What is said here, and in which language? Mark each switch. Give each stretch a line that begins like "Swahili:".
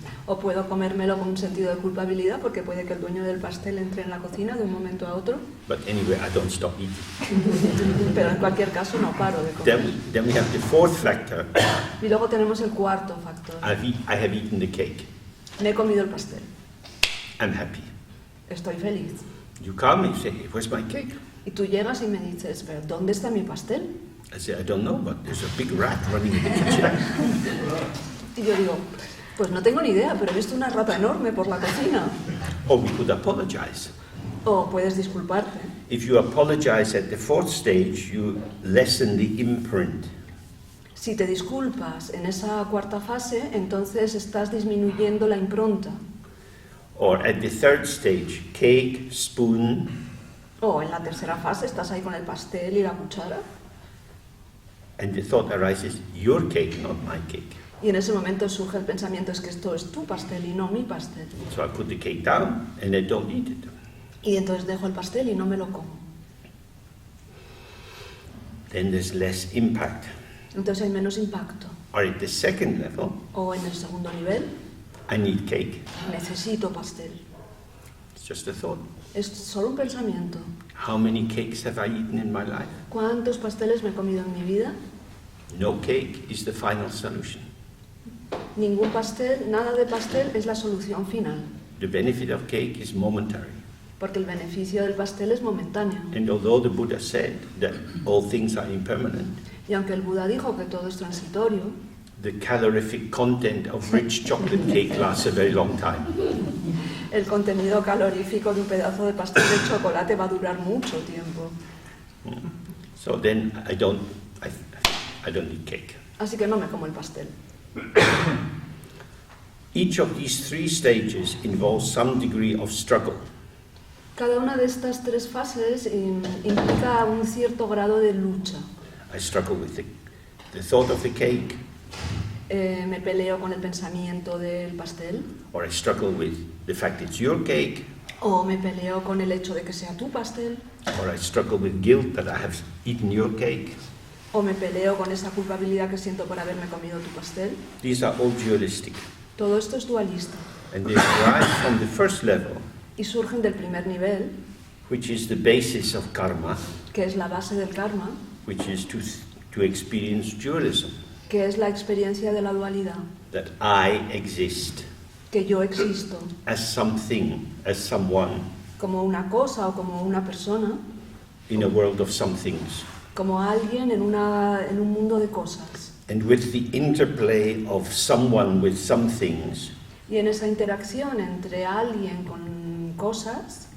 Spanish: O puedo comérmelo con un sentido de culpabilidad porque puede que el dueño del pastel entre en la cocina de un momento a otro.
English: But anyway, I don't stop eating.
Spanish: Pero en cualquier caso no paro de comer.
English: Then we have the fourth factor.
Spanish: Y luego tenemos el cuarto factor.
English: I have eaten the cake.
Spanish: Me he comido el pastel.
English: I'm happy.
Spanish: Estoy feliz.
English: You come and you say, hey, where's my cake?
Spanish: Y tú llegas y me dices, ¿pero dónde está mi pastel?
English: I say, I don't know, but there's a big rat running in the kitchen.
Spanish: Y yo digo, pues no tengo ni idea, pero he visto una rata enorme por la cocina.
English: Or we could apologize.
Spanish: O puedes disculparte.
English: If you apologize at the fourth stage, you lessen the imprint.
Spanish: Si te disculpas en esa cuarta fase, entonces estás disminuyendo la impronta.
English: Or at the third stage, cake, spoon,
Spanish: O en la tercera fase estás ahí con el pastel y la cuchara.
English: and the thought arises, your cake, not my cake.
Spanish: Y en ese momento surge el pensamiento, es que esto es tu pastel y no mi pastel.
English: So I put the cake down and I don't eat it.
Spanish: Y entonces dejo el pastel y no me lo como.
English: Then there's less impact.
Spanish: Entonces hay menos impacto.
English: Or at the second level,
Spanish: O en el segundo nivel,
English: I need cake.
Spanish: necesito pastel.
English: It's just a thought.
Spanish: Es solo un pensamiento.
English: How many cakes have I eaten in my life?
Spanish: ¿Cuántos pasteles me he comido en mi vida?
English: No cake is the final solution.
Spanish: Ningún pastel, nada de pastel es la solución final.
English: The benefit of cake is momentary.
Spanish: Porque el beneficio del pastel es momentáneo.
English: And although the Buddha said that all things are impermanent,
Spanish: Y aunque el Buda dijo que todo es transitorio,
English: the calorific content of rich chocolate cake lasts a very long time.
Spanish: el contenido calorífico de un pedazo de pastel de chocolate va a durar mucho tiempo.
English: So then I don't need cake.
Spanish: Así que no me como el pastel.
English: Each of these three stages involves some degree of struggle.
Spanish: Cada una de estas tres fases implica un cierto grado de lucha.
English: I struggle with the thought of the cake,
Spanish: Me peleo con el pensamiento del pastel,
English: or I struggle with the fact it's your cake,
Spanish: o me peleo con el hecho de que sea tu pastel,
English: or I struggle with guilt that I have eaten your cake.
Spanish: o me peleo con esa culpabilidad que siento por haberme comido tu pastel.
English: These are all dualistic.
Spanish: Todo esto es dualista
English: And they arise from the first level,
Spanish: y surgen del primer nivel,
English: which is the basis of karma,
Spanish: que es la base del karma,
English: which is to experience dualism,
Spanish: que es la experiencia de la dualidad,
English: that I exist
Spanish: que yo existo
English: as something, as someone,
Spanish: como una cosa o como una persona,
English: in a world of somethings.
Spanish: como alguien en un mundo de cosas.
English: And with the interplay of someone with some things,
Spanish: Y en esa interacción entre alguien con cosas,